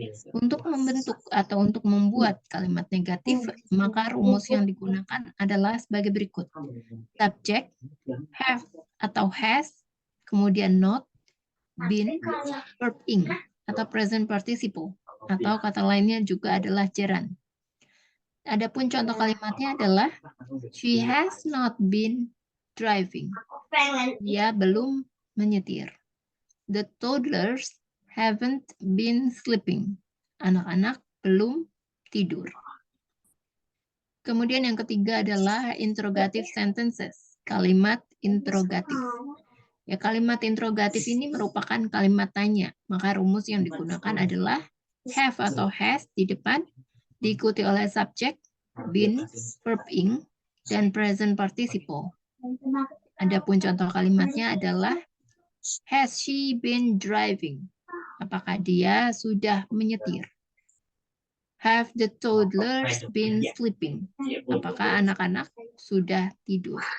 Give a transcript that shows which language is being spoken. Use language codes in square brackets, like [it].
[id] Untuk membentuk atau untuk membuat kalimat negatif, maka rumus yang digunakan adalah sebagai berikut. Subject, have atau has, kemudian not, been, verb ing, atau present participle, atau kata lainnya juga adalah gerund. Adapun contoh kalimatnya adalah, [en] she has not been driving. [id] Dia belum menyetir. [en] The toddlers haven't been sleeping. [id] Anak-anak belum tidur. Kemudian yang ketiga adalah interrogative sentences. Kalimat interrogatif. Ya, kalimat interrogatif ini merupakan kalimat tanya. Maka rumus yang digunakan adalah have atau has di depan, diikuti oleh subject, been, verb ing, dan present participle. Adapun contoh kalimatnya adalah, [en] has she been driving? [id] Apakah dia sudah menyetir? [en] Have the toddlers been sleeping? [id] Apakah anak-anak sudah tidur?